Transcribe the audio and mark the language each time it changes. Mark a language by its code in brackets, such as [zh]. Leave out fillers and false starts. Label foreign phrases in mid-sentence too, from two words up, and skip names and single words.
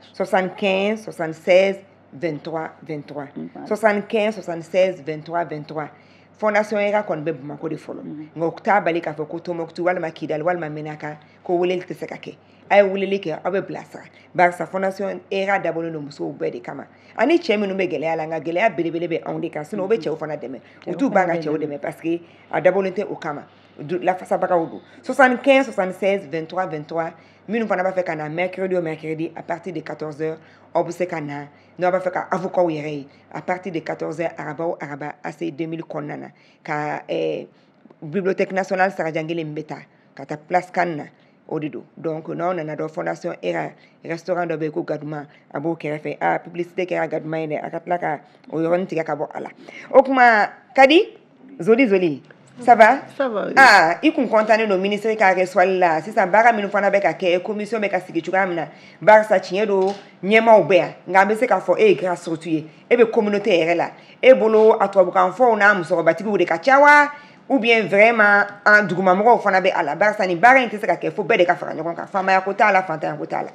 [bm] 75 76 23 23 75 76 23 23 fondation ERA kɔni bɛ Bamakɔ de fɔlɔ nka u t'a bali k'a fɔ ko Tombouctou walima Kidali walima Menaka ko weleli tɛ se ka kɛ a ye weleli kɛ aw bɛ bilasira barisa fondation ERA dabɔlen don musow bɛɛ de kama ani cɛ minnu bɛ gɛlɛya la nka gɛlɛya belebele bɛ anw de kan sinon u bɛ cɛw fana dɛmɛ u t'u ban ka cɛw dɛmɛ parce que a dabɔlen tɛ o kama lafasabagaw don 75 76 23 23 minnu fana b'a fɛ ka na [fr] mercredi au mercredi à partir de 14h [bm] aw bɛ se ka na n'aw b'a fɛ ka avocat yɛrɛ ye [fr] à partir de 14h [bm] araba o araba ACI 2000 kɔnɔna na ka [fr] bibliothèque nationale [bm] sarajan kelen min bɛ taa ka taa place Cannes na o de don donc n'aw nana dɔn fondation ERA restaurant dɔ bɛ yen ko Gaduma a b'o kɛrɛfɛ publicité kɛra Gaduma ye dɛ a ka tila ka o yɔrɔnin tigɛ ka bɔ a la o kuma Kadi Zoli [fr] ça va? Ça va. Oui. [bm] Ah, i kun kontanen no ministre ka reswali la sisan baara minnu fana bɛ ka kɛ commission bɛ ka sigi cogoya min na barisa tiɲɛ don ɲɛmaw bɛ yan nka an bɛ se k'a fɔ e ye [fr] grâce surtout [bm] ye e bɛ communauté yɛrɛ la e bolo a tubabukan fɔw n'a musokɔrɔbatigiw de ka ca wa [fr] ou bien vraiment [bm] an dugumamɔgɔw fana bɛ a la barisa nin baara in tɛ se ka kɛ fo bɛɛ de ka fara ɲɔgɔn kan faamaya ko t'a la fantanya ko t'a la